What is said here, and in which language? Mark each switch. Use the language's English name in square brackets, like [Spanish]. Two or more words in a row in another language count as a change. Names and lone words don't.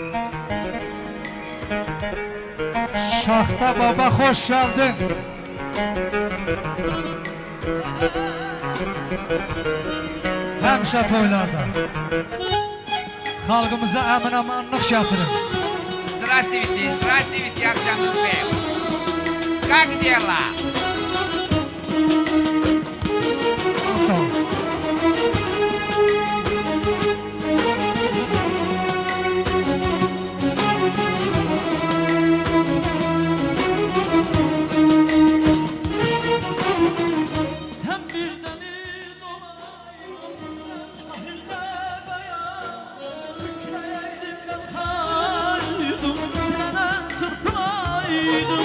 [Azerbaijani] Şaxta baba, xoş gəldin. Həmişə toylarda xalqımıza əmin-amanlıq gətirin. [Russian] Здравствуйте, здравствуйте, Архангельск. Как дела? [Azerbaijani] Sağ ol. Sen bir deniz olaydın, sahilde dayan, kükreydim kalkaydım, trene çırpılaydım.